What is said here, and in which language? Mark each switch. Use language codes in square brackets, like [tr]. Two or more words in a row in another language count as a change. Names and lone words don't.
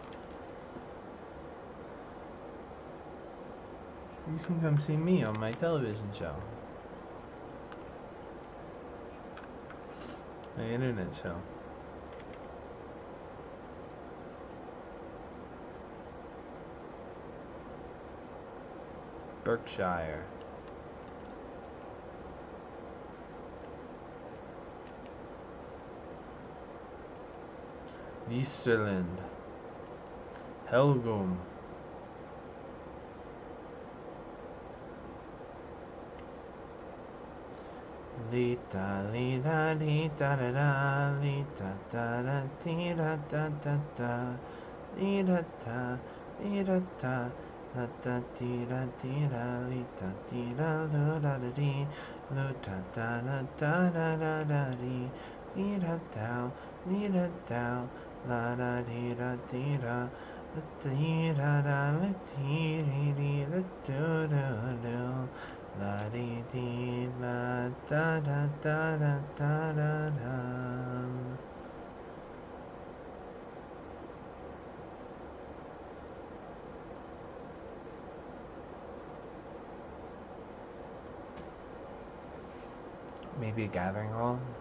[en] You can come see me on my television show. My internet show. Berkshire. Westerland. Helgum. Lita, lita, lita, da da, lita, da da, tita, da da da, lita, da, lita, da, da da, tita, tita, lita, tita, lu da da dee, lu da da da da da da da dee, lita down, la da dee da dee da, la dee da da, la dee dee dee, la do do do. La dee dee la da da da da da da da. Maybe a gathering hall?